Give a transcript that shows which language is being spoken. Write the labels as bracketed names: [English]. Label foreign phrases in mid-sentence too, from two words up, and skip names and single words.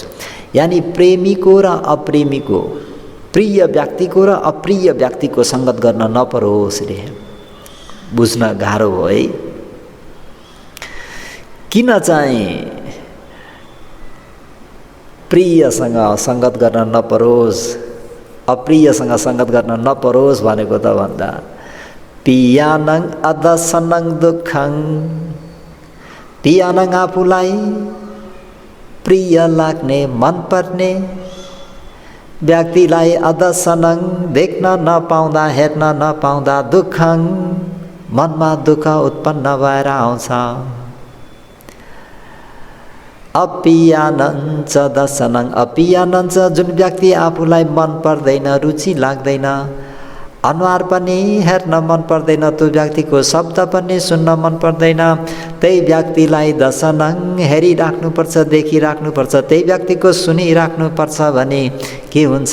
[Nepali] यानि प्रेमीको र अप्रेमीको, प्रिय व्यक्तिको र अप्रिय व्यक्तिको सङ्गत गर्न नपरोस् रे। बुझ्न गाह्रो हो है। किन चाहिँ प्रियसँग सङ्गत गर्न नपरोस्, अप्रियसँग सङ्गत गर्न नपरोस् भनेको त भन्दा [Pali] पियानं अदसनं दुःखं, [Nepali] पियानं आफूलाई प्रिय लाग्ने मनपर्ने व्यक्तिलाई अदसनं देख्न नपाउँदा हेर्न नपाउँदा दुःखं मनमा दुःख उत्पन्न भएर आउँछ। [Pali] अपियानं च दसनं, अपियानं च [Nepali] जुन व्यक्ति आफूलाई मन पर्दैन, रुचि लाग्दैन, अनुहार पनि हेर्न मन पर्दैन, त्यो व्यक्तिको शब्द पनि सुन्न मन पर्दैन, त्यही व्यक्तिलाई दसनं हेरिराख्नुपर्छ, देखिराख्नुपर्छ, त्यही व्यक्तिको सुनिराख्नुपर्छ भने के हुन्छ?